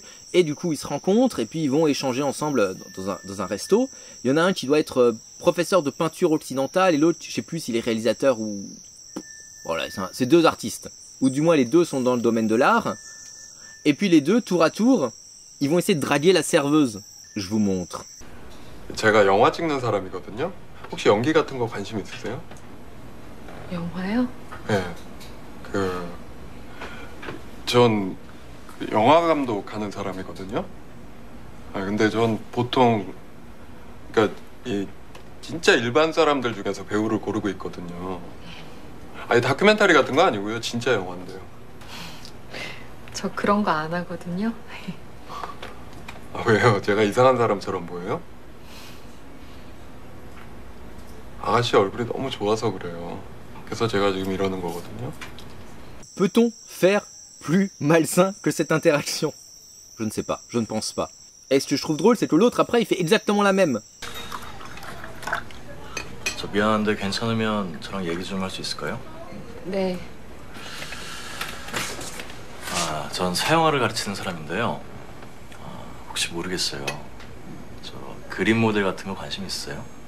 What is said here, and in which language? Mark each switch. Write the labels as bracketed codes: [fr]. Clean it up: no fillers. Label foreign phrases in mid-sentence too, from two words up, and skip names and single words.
[fr] Et du coup, ils se rencontrent et puis ils vont échanger ensemble dans un resto. Il y en a un qui doit être professeur de peinture occidentale et l'autre, je sais plus s'il est réalisateur ou... Voilà, c'est deux artistes. Ou du moins, les deux sont dans le domaine de l'art. Et puis les deux, tour à tour, ils vont essayer de draguer la serveuse. Je vous montre. [ko] 제가 영화 찍는 사람이거든요. 혹시 연기 같은 거 관심 있으세요? 영화요? 네. 전 영화 감독하는 사람이거든요. 근데 전 보통 그러니까 진짜 일반 사람들 중에서 배우를 고르고 있거든요. 아니 다큐멘터리 같은 거 아니고요. 진짜 영화인데요. 저 그런 거 안 하거든요. 아, 왜요? 제가 이상한 사람처럼 보여요? 아가씨 얼굴이 너무 좋아서 그래요. 그래서 제가 지금 이러는 거거든요. [fr] Peut-on faire plus malsain que cette interaction? Je ne sais pas, je ne pense pas. Et ce que je trouve drôle, c'est que l'autre, après, il fait exactement la même. [ko] 저 미안한데 괜찮으면 저랑 얘기 좀 할 수 있을까요? 네. 전 서영화를 가르치는 사람인데요. 혹시 모르겠어요. 저 그림 모델 같은 거 관심 있으세요?